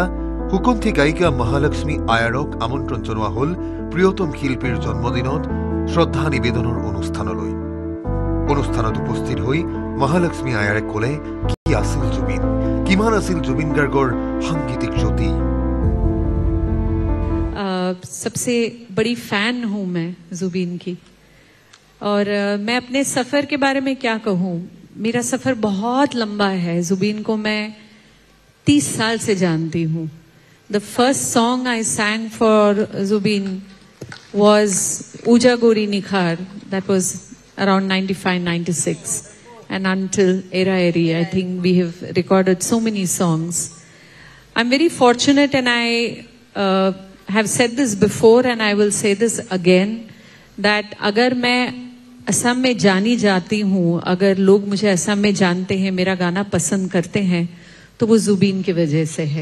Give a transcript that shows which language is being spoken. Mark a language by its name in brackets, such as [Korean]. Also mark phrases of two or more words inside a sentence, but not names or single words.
[Assamese] সুকন্ঠী গায়িকা মহালক্ষ্মী আয়াৰক আমন্ত্ৰণ জনোৱা হ'ল প্ৰিয়তম শিল্পীৰ জন্মদিনত শ্ৰদ্ধা নিবেদনৰ অনুষ্ঠানলৈ অনুষ্ঠানত উপস্থিত হৈ মহালক্ষ্মী আয়াৰে ক'লে কি আছিল জুবিন কিমান আছিল জুবিন গাৰ্গৰ সাংগীতিক জ্যোতি [Hindi] सबसे बड़ी फैन हूं मैं जुबिन की और मैं अपने सफर के बारे में क्या कहूं मेरा सफर बहुत लंबा है जुबिन को मैं [English] 30 [Hindi] साल से जानती हूं [English] the first song I sang for Zubin was Uja Gori Nikhar that was around 95-96 and until Era Eri I think we have recorded so many songs I'm very fortunate and I have said this before and I will say this again that agar [Hindi] मैं असम में जानी जाती हूँ अगर लोग मुझे असम में जानते हैं मेरा गाना पसंद करते हैं तो वो जुबिन की वजह से है